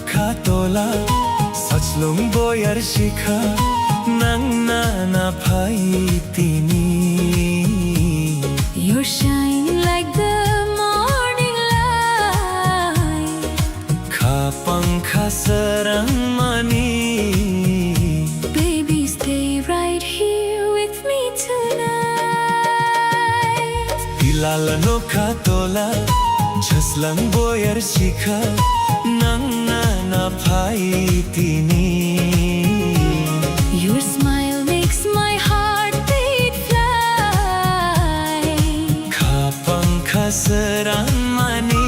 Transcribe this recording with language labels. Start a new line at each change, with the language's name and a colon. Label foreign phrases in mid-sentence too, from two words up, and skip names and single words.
Kok Borok: tola Sachlong boyar shikha Nangna na phai tini
English: You shine like the morning light
Kok Borok: Kha pankha sarang mani
English: Baby, stay right here with me tonight
Kok Borok: Hilal anokha tola Jaslang boyar shikha Nangna na phai tini
English: Your smile makes my heart beat fly
Kok Borok: Kha pankha sarang mani